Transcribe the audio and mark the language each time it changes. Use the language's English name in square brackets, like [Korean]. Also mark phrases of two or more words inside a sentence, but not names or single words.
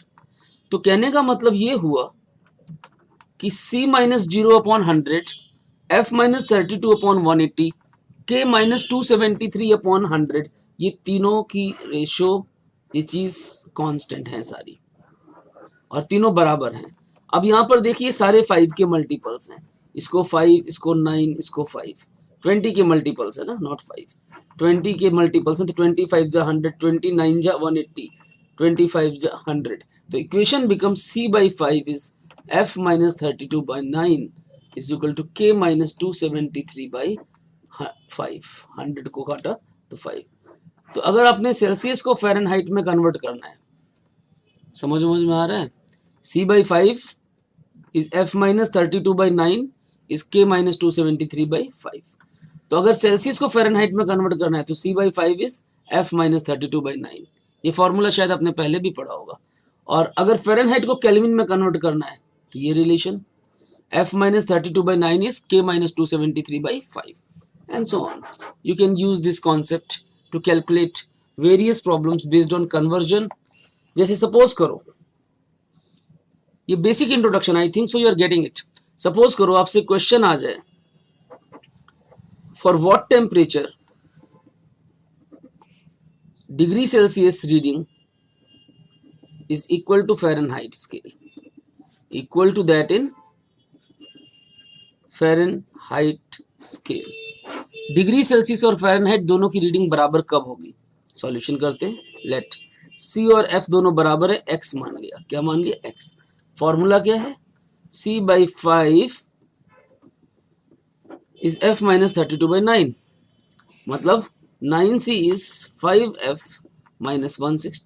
[Hindi] तो कहने का मतलब ये हुआ कि [English] C minus 0 upon 100, F minus 32 upon 180, K minus 273 upon 100, [Hindi] ये तीनों की रेशो, ये चीज कांस्टेंट है सारी, और तीनों बराबर हैं। अब यहाँ पर देखिए सारे 5 के मल्टीपल्स हैं, इसको 5, इसको 9, इसको 5, 20 के मल्टीपल्स है ना, नॉट 5, 20 के मल्टीपल्स हैं, तो 25 जा 100, 29 जा 180, 25 जा 100, तो [English] equation becomes C by 5 is F minus 32 by 9 is equal to K minus 273 by 5, [Hindi] 100 को काटा तो 5। तो अगर आपने सेल्सियस को फ़ारेनहाइट में कन्वर्ट करना है, समझ में आ रहा है? [English] C by 5 is F minus 32 by 9 is K minus 273 by 5। [Hindi] तो अगर सेल्सियस को फ़ारेनहाइट में कन्वर्ट करना है तो [English] C by 5 is F minus 32 by 9। [Hindi] ये फॉर्मूला शायद आपने पहले भी पढ़ा होगा। और अगर फ़ारेनहाइट को केल्विन में कन्वर्ट करना है तो ये रिलेशन [English] F minus 32 by 9 is K minus 273 by 5 and so on। You can use this concept to calculate various problems based on conversion। [Hindi] जैसे सपोज करो ये [English] basic introduction, I think so you are getting it. [Hindi] सपोज करो आपसे क्वेश्चन आ जाए, [English] for what temperature degree Celsius reading is equal to Fahrenheit scale, equal to that in Fahrenheit scale। degree Celsius [Hindi] और फ़ारेनहाइट दोनों की रीडिंग बराबर कब होगी? सॉल्यूशन करते हैं। लेट C और F दोनों बराबर है, X मान लिया। क्या मान लिया? X। फॉर्मूला क्या है? [English] C/5 is F minus 32/9, [Hindi] मतलब [English] 9C is 5F minus 160।